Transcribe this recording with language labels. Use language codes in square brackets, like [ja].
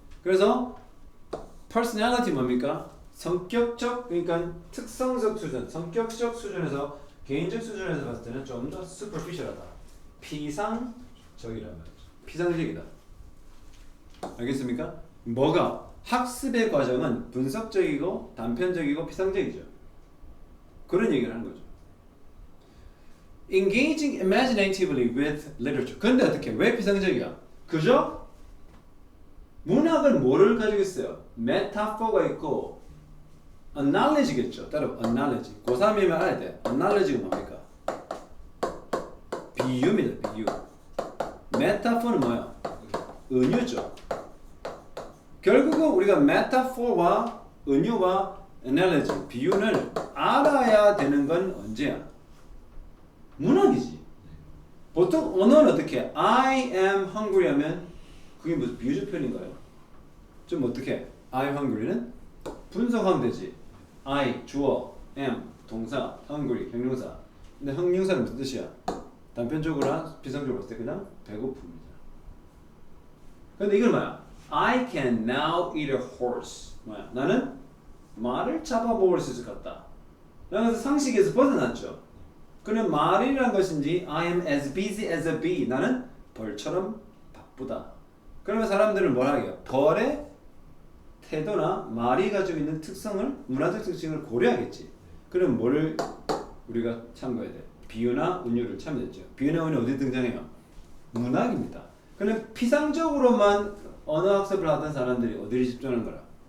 [ko] 그래서 personality 뭡니까? 성격적, 그러니까 특성적 수준, 성격적 수준에서 개인적 수준에서 봤을 때는 좀 더 superficial하다. 피상적이란 말이죠. 피상적이다. 알겠습니까? 뭐가? 학습의 과정은 분석적이고 단편적이고 피상적이죠. 그런 얘기를 하는 거죠. [en] Engaging imaginatively with literature. [ko] 근데 어떻게? 왜 피상적이야? 그죠? 문학은 뭐를 가지고 있어요? 메타포가 있고 analogy겠죠. 따로 analogy. 고3이면 알아야 돼. analogy가 뭡니까? 비유입니다. 비유. 메타포는 뭐야? 은유죠. 결국은 우리가 메타포와 은유와 analogy, 비유를 알아야 되는 건 언제야? 문학이지. 보통 언어는 어떻게 해? [en] I am hungry [ko] 하면 그게 무슨 비유적 표현인가요? 좀 어떻게? [en] I am hungry [ko] 는 분석하면 되지. I 주어, am 동사, hungry 형용사. 근데 형용사는 무슨 뜻이야? 단편적으로나 비상적으로 봤을 때 그냥 배고픔이잖아. 근데 이건 뭐야? [en] I can now eat a horse. [ko] 뭐야? 나는 말을 잡아먹을 수 있을 것 같다. 그래서 상식에서 벗어났죠. 그는 말이라는 것인지 [en] I am as busy as a bee. [ko] 나는 벌처럼 바쁘다. 그러면 사람들은 뭘 하게요? 벌의 태도나 말이 가지고 있는 특성을 문화적 특징을 고려하겠지. 그럼 뭐를 우리가 참고해야 돼? 비유나 운율을 참여했죠. 비유나 운율 어디 등장해요? 문학입니다. 그럼 피상적으로만 언어 학습을 하던 사람들이 어디를 집중하는 거라?